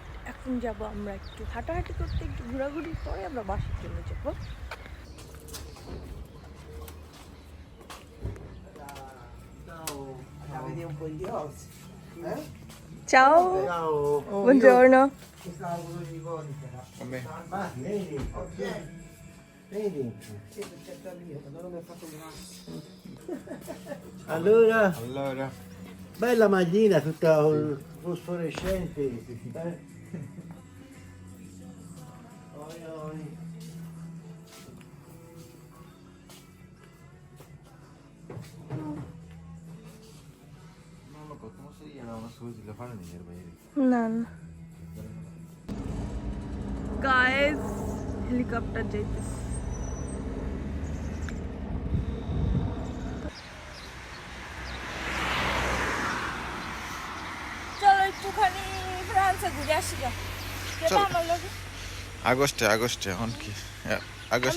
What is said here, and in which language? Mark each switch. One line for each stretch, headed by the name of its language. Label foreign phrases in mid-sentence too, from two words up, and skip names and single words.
Bangla: এখন যাব আমরা একটু হাঁটাহাঁটি করতে, একটু ঘোরাঘুরি, পরে আমরা বাসার জন্য যাবো।
Italian: Ciao. Ciao. Buongiorno. Ci sta un po' di volta. Vabbè. Ma vieni dentro. Vieni dentro. Sì, perché non mi ha fatto Allora, bella maglina tutta fosforescente. Oi, oi. Non lo so, come si chiama una scusa da fare nel বাইরে
Bangla: Nan.
English: Guys, helicopter
Bangla: যাইতেছে। চলো একটুখানি ফ্রান্সে ঘুরে আসি গা। যেটা আমার লাগে। আগস্টে এখন কি আগস্টে